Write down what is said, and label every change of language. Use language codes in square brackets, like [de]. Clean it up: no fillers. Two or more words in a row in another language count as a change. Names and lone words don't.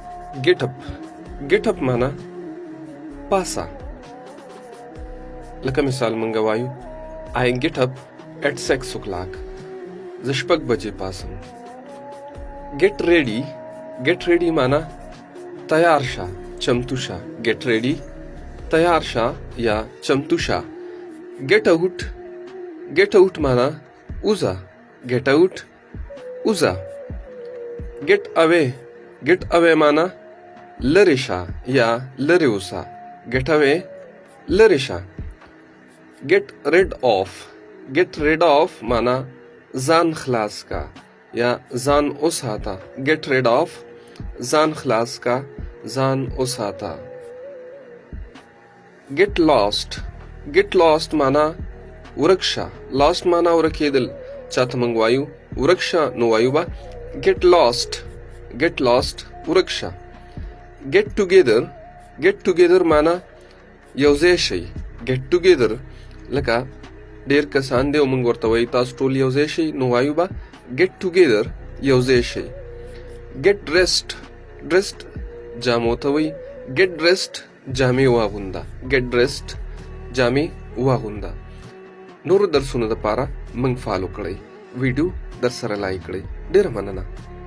[en] Get up [ps] معنا پاسا. لکه مثال مونږ وایو [en] I get up at 6 o'clock. [ps] زه 6 بجې پاسم. [en] Get ready [ps] معنا تیار شه، چمتو شه. [en] Get ready [ps] تیار شه یا چمتو شه. [en] Get out [ps] معنا اوزه. [en] Get out [ps] اوزه. [en] Get away [ps] معنا لری شه یا لری اوسه. [en] Get away [ps] لری شه. [en] Get rid of [ps] معنا ځان خلاص کا یا ځان اوساته. [en] Get rid of [ps] ځان خلاص کا، ځان اوساته. [en] Get lost [ps] معنا ورکشه. Lost معنا ورکېدل. چاته مونږ وایو ورکشه نو وایو به [en] get lost [ps] ورکشه. [en] Get together [ps] معنا یوځای شي. [en] Get together [ps] لکه ډیر کسان دی او مونږ ورته وایو تاسو ټول یوځای شئ نو وایو به [en] get together [ps] یوځای شئ. [en] Get dressed [ps] جامو ته وایي. [en] Get dressed [ps] جامې واغونده. [en] Get dressed [ps] جامې واغونده. نورو درسونو دپاره مونږ فالو کړئ. ویډیو در سره لایک کړئ. ډېره مننه.